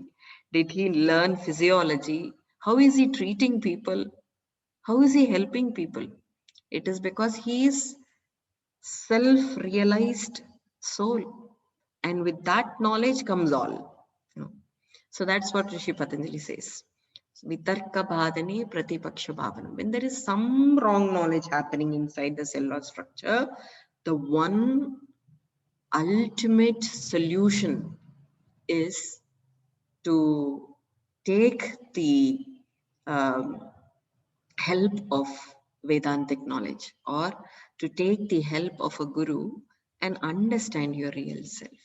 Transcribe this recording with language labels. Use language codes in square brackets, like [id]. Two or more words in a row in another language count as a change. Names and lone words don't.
[en] Did he learn physiology? How is he treating people? How is he helping people? It is because he is self-realized soul. And with that knowledge comes all. So that's what Rishi Patanjali says. [sa] Vitarka bhadane pratipaksha bhavana. [en] When there is some wrong knowledge happening inside the cellular structure, the one ultimate solution is to take the um, help of Vedantic knowledge, or to take the help of a guru and understand your real self.